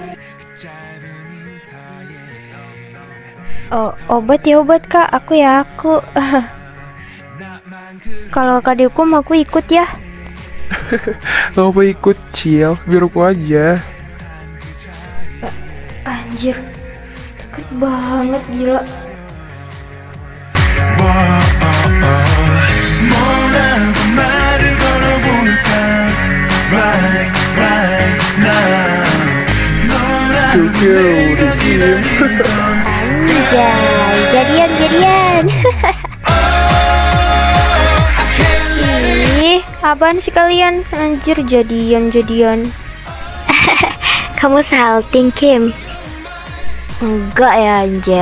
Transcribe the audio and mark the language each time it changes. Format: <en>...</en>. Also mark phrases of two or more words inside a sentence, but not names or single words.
<id>Oh, obat ya obat kak, aku ya aku. Kalau kakak dihukum aku ikut ya. Gak apa ikut, Cil. Biar aku aja. Anjir, deket banget gila.</id> <ko>뭐라고 말을 걸어볼까</ko> <en>right now</en> <ko>너라고 내가 기다리던</ko> <id>Anjay, jadian. Ih, apaan sih kalian? Anjir, jadian. Kamu salting, Kim. Enggak ya, anjir.</id>